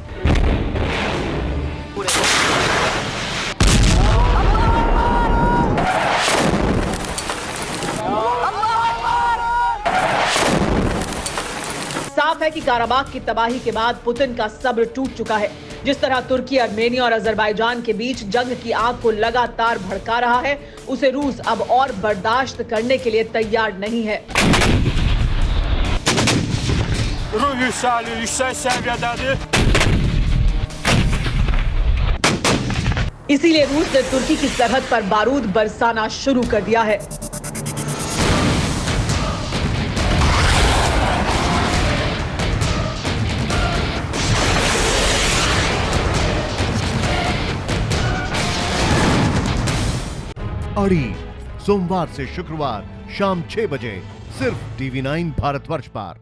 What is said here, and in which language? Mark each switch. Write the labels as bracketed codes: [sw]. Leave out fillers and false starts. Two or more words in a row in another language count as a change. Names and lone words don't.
[hi] साफ है कि काराबाख की तबाही के बाद पुतिन का सब्र टूट चुका है। जिस तरह तुर्की, आर्मेनिया और अजरबैजान के बीच जंग की आग को लगातार भड़का रहा है, उसे रूस अब और बर्दाश्त करने के लिए तैयार नहीं है। [tr] Ruh yükseliyor, yüksek seviyededir. [hi] इसीलिए रूस ने तुर्की की सरहद पर बारूद बरसाना शुरू कर दिया है। अड़ी सोमवार से शुक्रवार शाम 6 बजे सिर्फ TV9 भारतवर्ष पर।